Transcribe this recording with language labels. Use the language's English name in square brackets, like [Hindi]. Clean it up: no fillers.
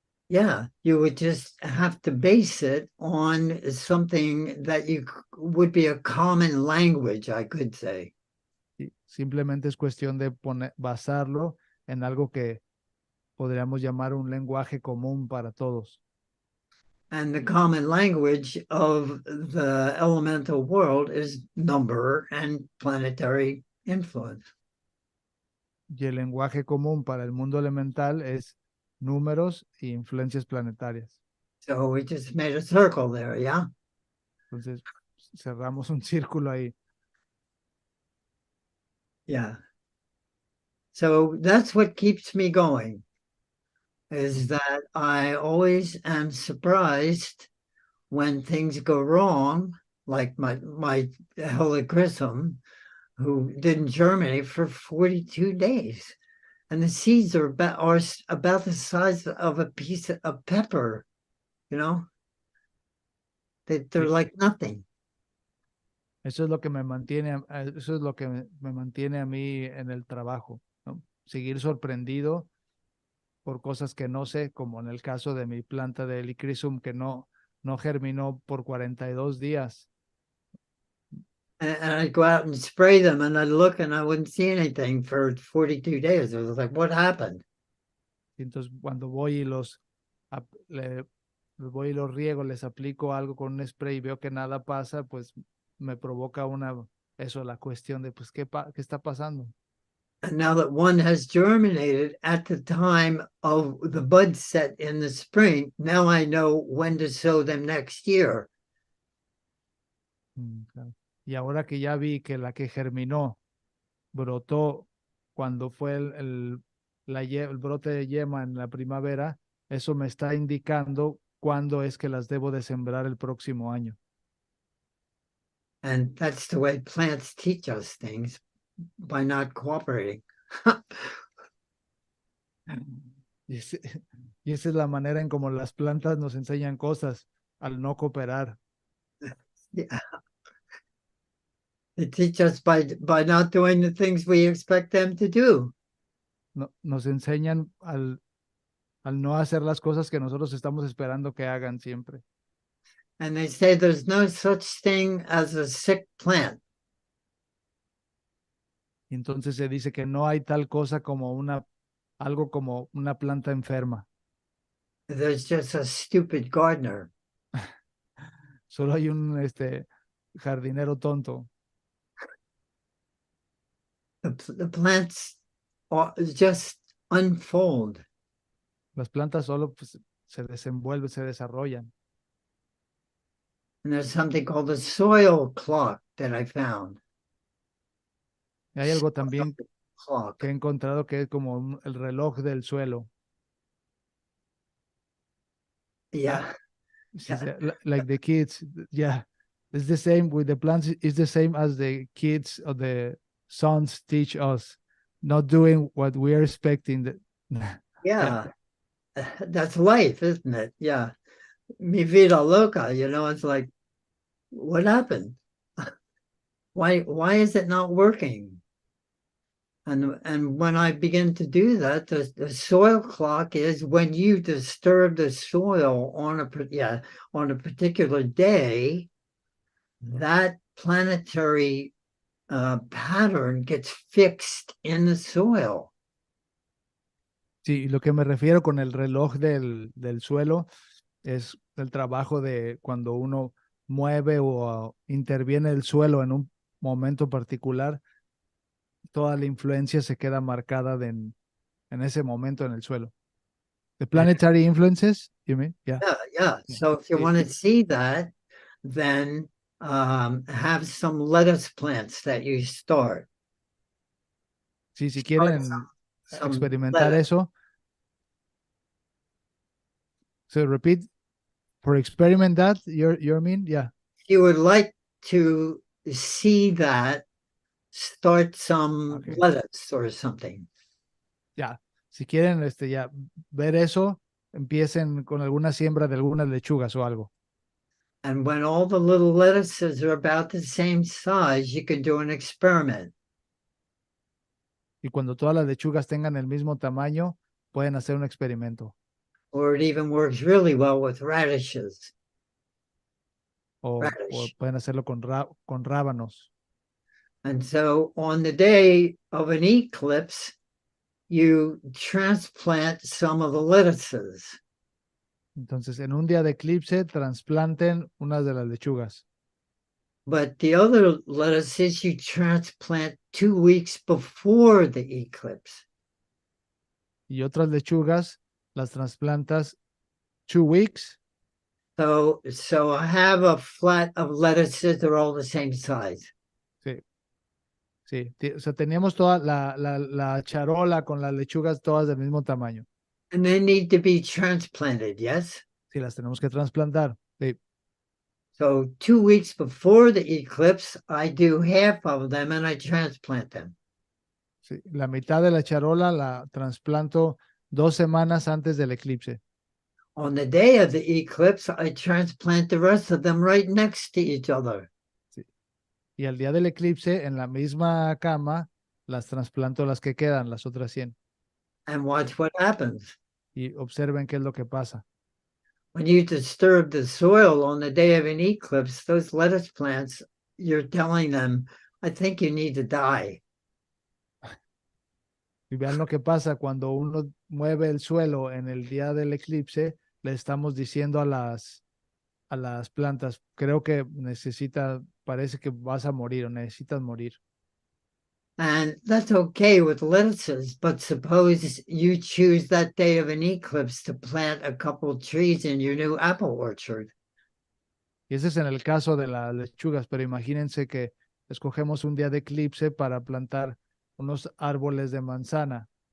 [English] Yeah, you would just have to base it on something that would be a common language, I could say. [Spanish] Y simplemente es cuestión de basarlo en algo que podríamos llamar un lenguaje común para todos. [English] And the common language of the elemental world is number and planetary influence. [Spanish] Y el lenguaje común para el mundo elemental es números e influencias planetarias. [English] So we just made a circle there, yeah? [Spanish] Entonces, cerramos un círculo ahí. [English] Yeah. So that's what keeps me going, is that I always am surprised when things go wrong, like my helichrysum, who did in Germany for 42 days. And the seeds are about the size of a piece of pepper, you know? They're [Spanish] Sí, [English] like nothing. [Spanish] eso es lo que me mantiene, eso es lo que me mantiene a mí en el trabajo, ¿no? Seguir sorprendido por cosas que no sé, como en el caso de mi planta de helichrysum que no germinó por 42 días. [English] And I'd go out and spray them and I'd look and I wouldn't see anything for 42 days. I was like, what happened? [Spanish] Y entonces cuando voy y los voy y los riego, les aplico algo con un spray y veo que nada pasa, pues me provoca una eso, la cuestión de, pues, ¿qué está pasando? [English] And now that one has germinated at the time of the bud set in the spring, now I know when to sow them next year. [Spanish] Claro. Y ahora que ya vi que la que germinó brotó cuando fue el brote de yema en la primavera, eso me está indicando cuándo es que las debo de sembrar el próximo año. [English] And that's the way plants teach us things, by not cooperating. [Spanish] Y, y esa es la manera en cómo las plantas nos enseñan cosas al no cooperar. [English] Yeah. They teach us by not doing the things we expect them to do. [Spanish] Nos enseñan al no hacer las cosas que nosotros estamos esperando que hagan siempre. [English] And they say there's no such thing as a sick plant. [Spanish] Y entonces se dice que no hay tal cosa como algo como una planta enferma. [English] There's just a stupid gardener. [Spanish] Solo hay un jardinero tonto. [English] The plants just unfold. [Spanish] Las plantas solo pues, se desenvuelven, se desarrollan. [English] And there's something called a soil clock that I found. [Spanish] Y hay algo también [English] Clock. [Spanish] que he encontrado que es como el reloj del suelo. [English] Yeah. Sí, like the kids, yeah. It's the same with the plants. It's the same as the kids or the sons teach us, not doing what we are expecting. Yeah. Yeah. That's life, isn't it? Yeah. [Spanish] Mi vida loca, [English] it's like, what happened? Why is it not working? And when I begin to do that, the soil clock is when you disturb the soil on a particular day, that planetary pattern gets fixed in the soil. [Spanish] Sí, lo que me refiero con el reloj del suelo es el trabajo de cuando uno mueve o interviene el suelo en un momento particular, toda la influencia se queda marcada en ese momento en el suelo. [English] The planetary influences, you mean? Yeah. Yeah. Yeah. So if you [Spanish] Sí, [English] want to see that, then have some lettuce plants that you start. [Spanish] sí, si [English] Start [Spanish] quieren [English] some [Spanish] experimentar [English] lettuce. [Spanish] eso, [English] so repeat, for experiment that, you mean? Yeah. If you would like to see that, start some Okay. lettuce or something. [Spanish] Ya. Si quieren ya ver eso, empiecen con alguna siembra de algunas lechugas o algo. [English] And when all the little lettuces are about the same size, you can do an experiment. [Spanish] Y cuando todas las lechugas tengan el mismo tamaño, pueden hacer un experimento. [English] Or it even works really well with radishes. [Spanish] O [English] Radish. [Spanish] pueden hacerlo con rábanos. [English] And so on the day of an eclipse, you transplant some of the lettuces. [Spanish] Entonces, en un día de eclipse, trasplanten unas de las lechugas. [English] But the other lettuces you transplant 2 weeks before the eclipse. [Spanish] Y otras lechugas las trasplantas [English] 2 weeks. So I have a flat of lettuces, they're all the same size. [Spanish] Sí, sí. O sea, teníamos toda la charola con las lechugas todas del mismo tamaño. [English] And they need to be transplanted, yes? [Spanish] Sí, las tenemos que trasplantar. Sí. [English] So 2 weeks before the eclipse, I do half of them and I transplant them. [Spanish] Sí, la mitad de la charola la trasplanto 2 semanas antes del eclipse. [English] On the day of the eclipse, I transplant the rest of them right next to each other. [Spanish] Sí. Y al día del eclipse, en la misma cama, las trasplanto las que quedan, las otras 100. [English] And watch what happens. [Spanish] Y observen qué es lo que pasa. [English] When you disturb the soil on the day of an eclipse, those lettuce plants, you're telling them, I think you need to die. [Spanish] Y vean lo que pasa cuando uno mueve el suelo en el día del eclipse, le estamos diciendo a las plantas. Creo que parece que vas a morir o necesitas morir. [English] And that's okay with lettuces, but suppose you choose that day of an eclipse to plant a couple trees in your new apple orchard. [Spanish] Y ese es en el caso de las lechugas, pero imagínense que escogemos un día de eclipse para plantar unos árboles de manzana.